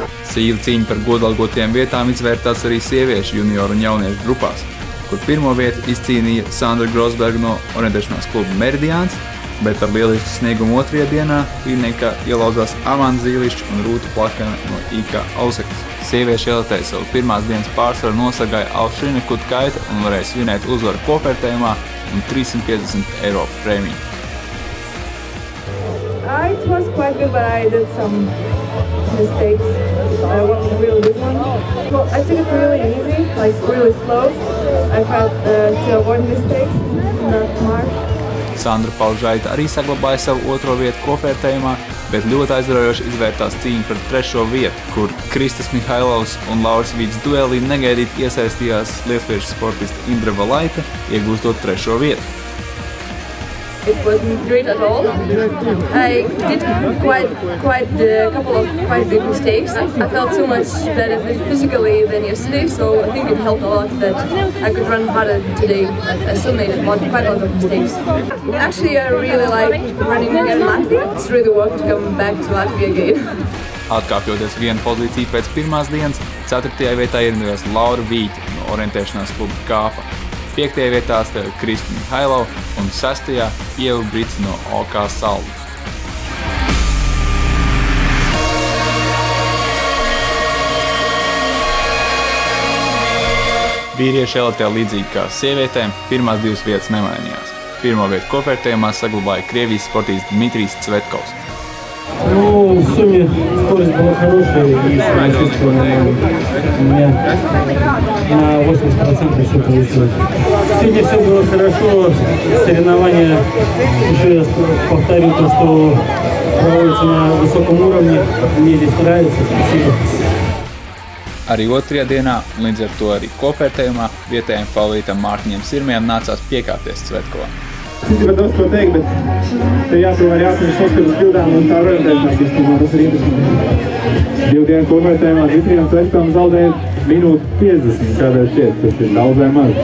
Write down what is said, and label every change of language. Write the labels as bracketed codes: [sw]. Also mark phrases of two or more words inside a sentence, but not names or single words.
[lv] Sīva cīņa par godalgotiem vietām izvērtās arī sieviešu junioru un jauniešu grupās, kur pirmo vietu izcīnīja Sandra Grosberga no orientēšanās kluba Meridiāns, bet ar lielisku sniegumu 2. dienā līdniekā ielauzās Amanda Zīlišķa un Rūta Plakana no IK Auseklas. Sieviešu elitē savu pirmās dienas pārsvaru nosargāja Aušrina Kutkaite un varēja svinēt uzvaru kopvērtējumā un 350 eiro prēmiju. [en] It was quite good, but I did some mistakes. I wasn't really good one. Well, I took it really easy, like really slow. I had to avoid mistakes, not much. [lv] Sandra Paužaita arī saglabāja savu 2. vietu kopvērtējumā, bet ļoti aizraujoši izvērtās cīņa par 3. vietu, kur Kristas Mihailovs un Lauris Vīts duelī negaidīti iesaistījās lietuviešu sportista Indra Valaite, iegūstot 3. vietu. [en] It wasn't great at all. I did quite a couple of quite big mistakes. I felt so much better physically than yesterday, so I think it helped a lot that I could run harder today. I still made quite a lot of mistakes. Actually, I really like running again in Latvia. It's really worth to come back to Latvia again. [lv] Atkāpjoties 1 pozīciju pēc pirmās dienas, 4. vietā ierindojās Laura Vīķa no orientēšanās kluba Kāpa. 5. vietā stāv Krista Mihailova un 6. Ieva Brits no OK Saldus. Vīriešu elitē līdzīgi kā sievietēm, pirmās 2 vietas nemainījās. Pirmo vietu kopvērtējumā saglabāja Krievijas sportists Dmitrijs Cvetkovs. [ru] Ну, в сумме скорость была хорошая, и я чувствую, у меня на 80% все получилось. Сегодня все было хорошо, соревнования, еще раз повторю то, что проводится на высоком уровне, мне здесь нравится, спасибо. [lv] Arī 2. dienā, līdz ar to arī kopvērtējumā, vietējiem favorītam Mārtiņam Sirmiem nācās piekāpties Cvetkovam. Es gribētu daudz ko teikt, bet te jāprot jāatceras šos kļūdām un tā orientēšanās īstenībā, tas ir interesanti. 2 dienu kopvērtējumā Dmitrijam Cvetkovam zaudēja minūti 50, kādēļ šķiet, tas ir daudz vai maz.